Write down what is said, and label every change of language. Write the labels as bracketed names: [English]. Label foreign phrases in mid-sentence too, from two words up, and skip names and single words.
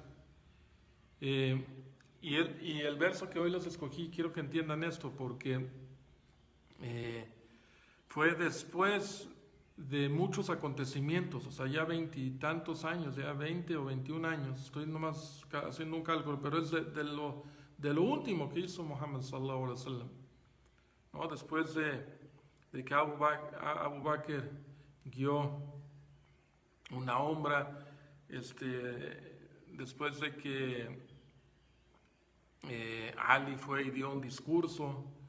[Spanish] Y el verso que hoy les escogí, quiero que entiendan esto, porque fue después de muchos acontecimientos, o sea, ya 20 y tantos años, ya 20 o 21 años, estoy nomás haciendo un cálculo, pero es de lo último que hizo Muhammad [Arabic] صلى الله عليه وسلم, [Spanish] ¿no? Después de que Abu Bakr guió una ombra, después de que Ali fue y dio un discurso